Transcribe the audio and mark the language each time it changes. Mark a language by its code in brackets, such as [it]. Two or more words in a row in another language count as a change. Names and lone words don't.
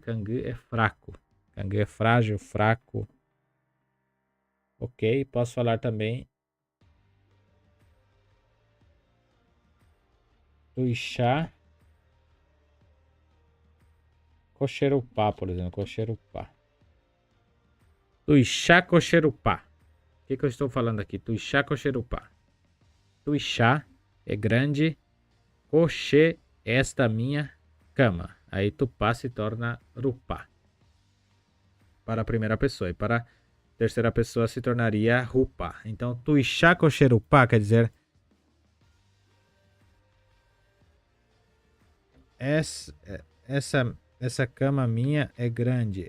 [pt] Cangu é fraco. Cangu é frágil, fraco. Ok, posso falar também [gn] tuixá, coxerupá, [pt] por exemplo. [gn] Coxerupá. Tuixá, coxerupá. [pt] O que eu estou falando aqui? [gn] Tuixá, coxerupá. [pt] Tuixá é grande. Coxê, esta minha cama. Aí tupá se torna rupá. Para a primeira pessoa. E para terceira pessoa se tornaria rupa. Então, [gn] tuixako xerupa [pt] quer dizer essa cama minha é grande.